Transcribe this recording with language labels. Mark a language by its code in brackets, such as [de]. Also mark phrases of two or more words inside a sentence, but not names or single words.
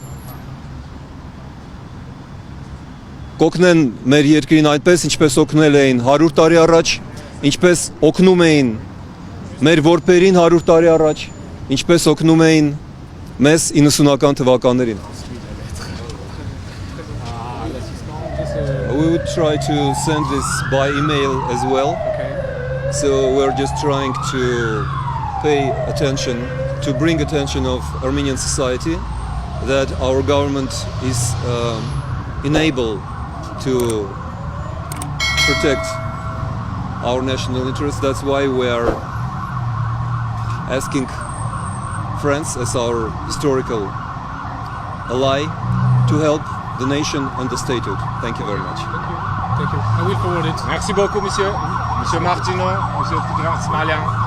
[hy] կօգնեն մեր երկրին այնպես, ինչպես օգնել էին 100 տարի առաջ, ինչպես օգնում էին մեր որբերին 100 տարի առաջ, ինչպես օգնում էին մեզ 90-ական թվականներին։ [en] We would try to send this by email as well. So we're just trying to pay attention, to bring attention of Armenian society that our government is enabled to protect our national interests. That's why we are asking friends, as our historical ally, to help the nation and the statehood. Thank you very much. Thank you. I will forward it. [fr] Merci beaucoup, monsieur. Monsieur Martineau, monsieur Tigran Smalian.